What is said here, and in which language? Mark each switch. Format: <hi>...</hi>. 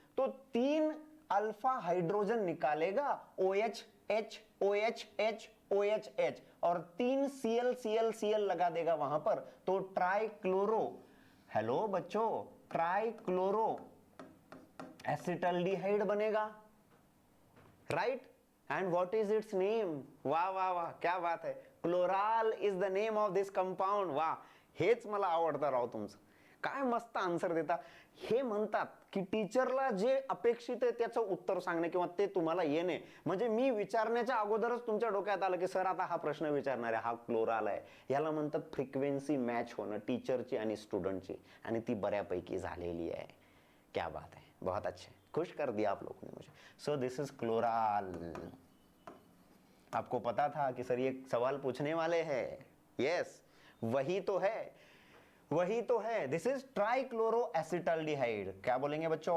<hi>तो 3 alpha hydrogen निकालेगा, OH H OH H OH H, और 3 Cl Cl Cl लगा देगा वहां पर, तो ट्राइक्लोरो, हेलो बच्चों, ट्राइक्लोरो एसिटल्डिहाइड बनेगा, right?</hi> <en>And what is its name?</en> <hi>वाह वाह वाह, क्या बात है,</hi> <en>Chloral is the name of this compound.</en> <mr>वाह, हेच मला आवडतं राव तुमचं, काय मस्त आन्सर देता. हे म्हणतात की टीचरला जे अपेक्षित आहे त्याचं उत्तर सांगणे किंवा ते तुम्हाला येणे, म्हणजे मी विचारण्याच्या अगोदरच तुमच्या डोक्यात आलं की सर आता हा प्रश्न विचारणार आहे, हा क्लोराल आहे. याला म्हणतात फ्रिक्वेन्सी मॅच होणं टीचरची आणि स्टुडंटची, आणि ती बऱ्यापैकी झालेली आहे.</mr> <hi>क्या बात है, बहुत अच्छे, खुश कर दिया आप लोगों ने मुझे.</hi> <en>So this is chloral.</en> <hi>आपको पता था कि सर ये सवाल पूछने वाले हैं? यस, वही तो है, वही तो है.</hi> <en>This is trichloroacetaldehyde.</en> <hi>क्या बोलेंगे बच्चों?</hi>